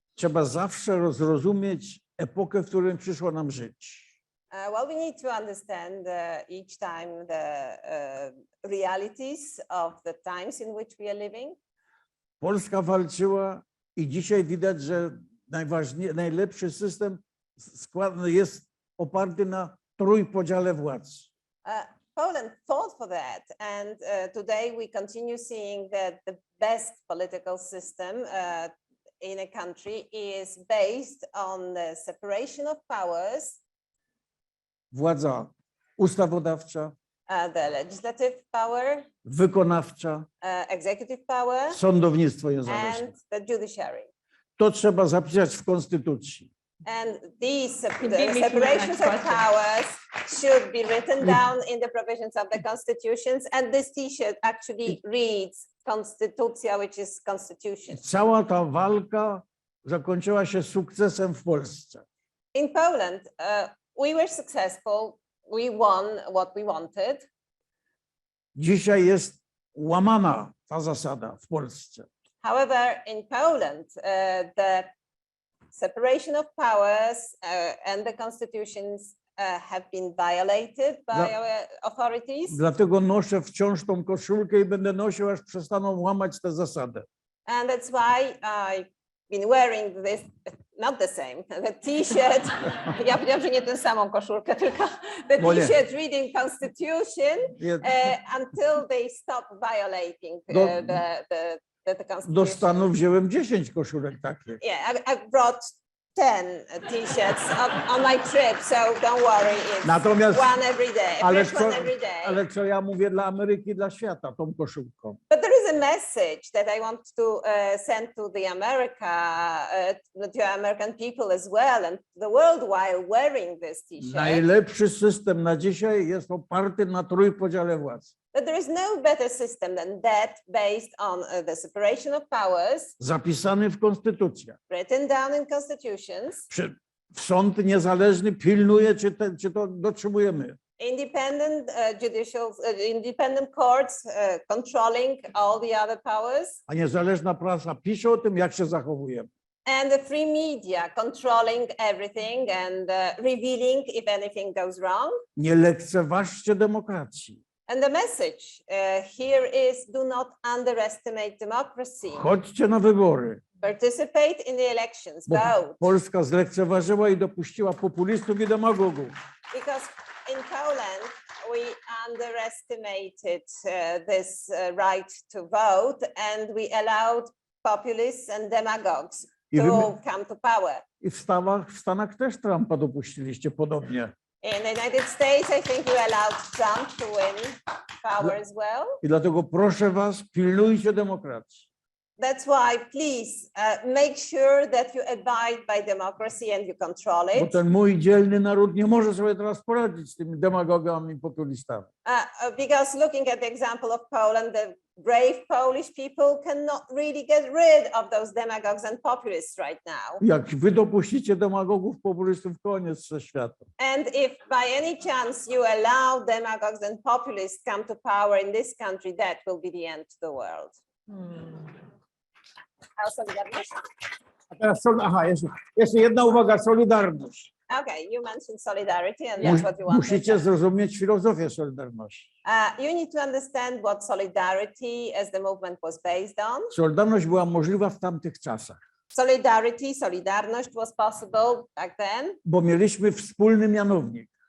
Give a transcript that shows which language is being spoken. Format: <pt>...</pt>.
<pl>trzeba zawsze zrozumieć epokę, w której przyszło nam żyć.</pl> <en>Well, we need to understand each time the realities of the times in which we are living.</en> <pl>Polska walczyła i dzisiaj widać, że najlepszy system jest oparty na trójpodziale władz.</pl> <en>Poland fought for that, and today we continue seeing that the best political system in a country is based on the separation of powers.</en> <pl>Władza ustawodawcza,</pl> <en>The legislative power,</en> <pl>wykonawcza,</pl> <en>executive power,</en> <pl>sądownictwo niezależne.</pl> <en>and the judiciary.</en> <pl>To trzeba zapisać w konstytucji.</pl> <en>And these Could be making the separations next of question. powers should be written down in the provisions of the constitutions. And this T-shirt actually reads Konstytucja, which is constitution.</en> <pl>Cała ta walka zakończyła się sukcesem w Polsce.</pl> <en>In Poland, we were successful. We won what we wanted.</en> <pl>Dzisiaj jest łamana ta zasada w Polsce.</pl> <en>However, in Poland, the separation of powers and the constitutions have been violated by our authorities.</en> <pl>Dlatego noszę wciąż tą koszulkę i będę nosił, aż przestaną łamać tę zasadę.</pl> <en>And that's why I've been wearing this, not the same, the T-shirt.</en> <pl>Ja powiedziałam, że nie tę samą koszulkę, tylko</pl> <en>the T-shirt reading Constitution until they stop violating the Constitution.</en> <pl>Do Stanów wziąłem 10 koszulek takich.</pl> <en>Yeah, I brought 10 T-shirts on my trip, so don't worry, it's</en> <pl>Natomiast,</pl> <en>one every day,</en> <pl>ale</pl> <en>fresh one every day.</en> <pl>ale co ja mówię dla Ameryki, dla świata, tą koszulką.</pl> <en>But there is a message that I want to send to the to American people as well and the world while wearing this T-shirt.</en> <pl>Najlepszy system na dzisiaj jest oparty na trójpodziale władz.</pl> <en>That there is no better system than that based on the separation of powers,</en> <pl>Zapisany w konstytucjach.</pl> <en>written down in constitutions,</en> <pl>Sąd niezależny pilnuje, czy to dotrzymujemy.</pl> <en>independent independent courts controlling all the other powers,</en> <pl>A niezależna prasa pisze o tym, jak się zachowujemy.</pl> <en>and the free media controlling everything and revealing if anything goes wrong.</en> <pl>Nie lekceważcie demokracji.</pl> <en>And the message here is do not underestimate democracy.</en> <pl>Chodźcie na wybory.</pl> <en>Participate in the elections,</en> <pl>Bo</pl> <en>vote.</en> <pl>Polska zlekceważyła i dopuściła populistów i demagogów.</pl> <en>Because in Poland, we underestimated this right to vote and we allowed populists and demagogues to come to power.</en> <pl>I w Stanach też Trumpa dopuściliście podobnie.</pl> <en>In the United States, I think you allowed Trump to win power as well.</en> <pl>I dlatego proszę was, pilnujcie demokracji.</pl> <en>That's why, please, make sure that you abide by democracy and you control</en> <pl>Bo</pl> <en>it.</en> <pl>ten mój dzielny naród nie może sobie teraz poradzić z tymi demagogami i populistami.</pl> <en>Because looking at the example of Poland, the brave Polish people cannot really get rid of those demagogues and populists right now.</en> <pl>Jak wy dopuścicie demagogów, populistów, koniec ze świata.</pl> <en>And if by any chance you allow demagogues and populists come to power in this country, that will be the end to the world.</en> <pl>A teraz, jeszcze jedna uwaga, solidarność.</pl> <en>Okay, you mentioned solidarity and that's what you wanted.</en> <pl>Musicie zrozumieć filozofię solidarności.</pl> <en>You need to understand what solidarity as the movement was based on.</en> <pl>Solidarność była możliwa w tamtych czasach,</pl> <en>Solidarność was possible back then</en> <pl>bo mieliśmy wspólny mianownik.</pl>